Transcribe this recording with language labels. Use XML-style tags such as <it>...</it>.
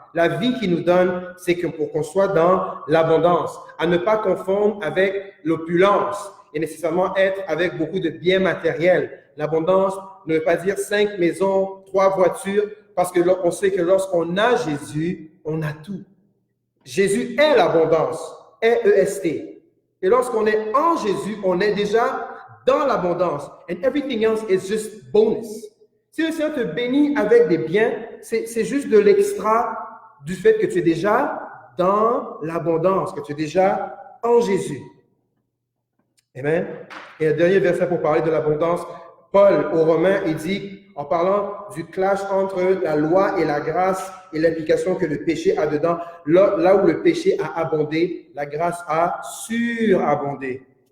<fr>La vie qu'il nous donne, c'est que pour qu'on soit dans l'abondance, à ne pas confondre avec l'opulence et nécessairement être avec beaucoup de biens matériels. L'abondance ne veut pas dire 5 maisons, 3 voitures, parce que on sait que lorsqu'on a Jésus, on a tout. Jésus est l'abondance, E-E-S-T. Et lorsqu'on est en Jésus, on est déjà dans l'abondance.</fr> <en>And everything else is just bonus.</en> <fr>Si le Seigneur te bénit avec des biens, c'est juste de l'extra du fait que tu es déjà dans l'abondance, que tu es déjà en Jésus. Amen. Et un dernier verset pour parler de l'abondance, Paul aux Romains, il dit, en parlant du clash entre la loi et la grâce et l'implication que le péché a dedans, là où le péché a abondé, la grâce a surabondé.</fr>